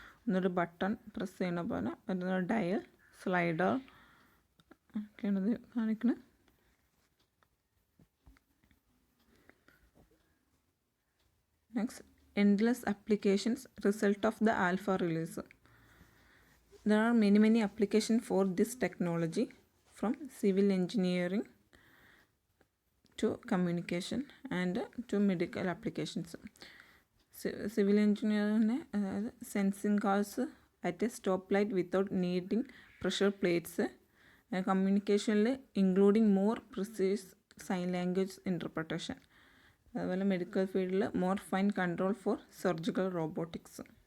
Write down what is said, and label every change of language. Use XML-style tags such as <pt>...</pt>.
<ml>ഒന്നൊരു button press ചെയ്യുന്ന പോലെ, മറ്റൊരു ഡയൽ, സ്ലൈഡർ ഒക്കെയാണ് ഇത് കാണിക്കണേ.</ml> <en>Next, endless applications result of the alpha release. There are many applications for this technology, from civil engineering to communication and to medical applications. Civil engineering</en> <ml>അതായത്</ml> <en>Sensing cars at a stop light without needing pressure plates. കമ്മ്യൂണിക്കേഷനിൽ including more precise sign language interpretation.</en> <ml>അതുപോലെ</ml> <en>Medical ഫീൽഡിൽ more fine control for surgical robotics.</en>